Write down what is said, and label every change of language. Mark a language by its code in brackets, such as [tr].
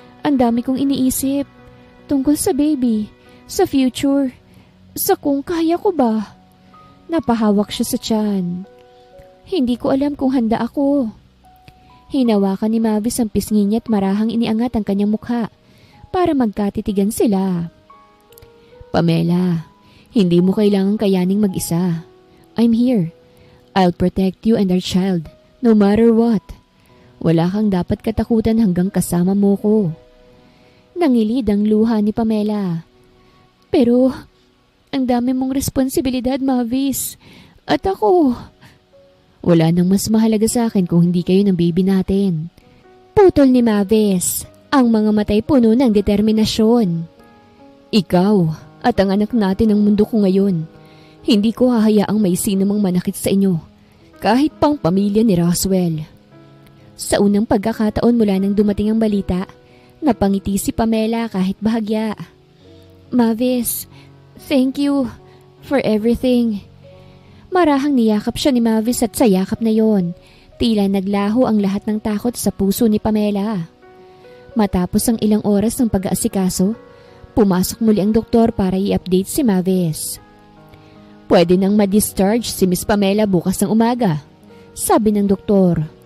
[tl] Ang dami kong iniisip. Tungkol sa baby, sa future, sa kung kaya ko ba. Napahawak siya sa tiyan. Hindi ko alam kung handa ako. Hinawakan ni Mavis ang pisngi niya at marahang iniangat ang kanyang mukha para magkatitigan sila. [en] Pamela, [tl] hindi mo kailangang kayaning mag-isa. [en] I'm here. I'll protect you and our child, no matter what. [tl] Wala kang dapat katakutan hanggang kasama mo ko. Nangilid ang luha ni Pamela. Pero, ang dami mong responsibilidad, Mavis. At ako... Wala nang mas mahalaga sa akin kung hindi kayo ng baby natin. Putol ni Mavis, ang mga matay puno ng determinasyon. Ikaw at ang anak natin ang mundo ko ngayon. Hindi ko hahayaang may sino mang manakit sa inyo, kahit pang pamilya ni Roswell. Sa unang pagkakataon mula nang dumating ang balita, napangiti si Pamela kahit bahagya. [en] Mavis, thank you for everything. [tl] Marahang niyakap siya ni Mavis at sa yakap na yon, tila naglaho ang lahat ng takot sa puso ni Pamela. Matapos ang ilang oras ng pag-aasikaso, pumasok muli ang doktor para i-update si Mavis. Pwede nang ma-discharge si Miss Pamela bukas ng umaga, sabi ng doktor.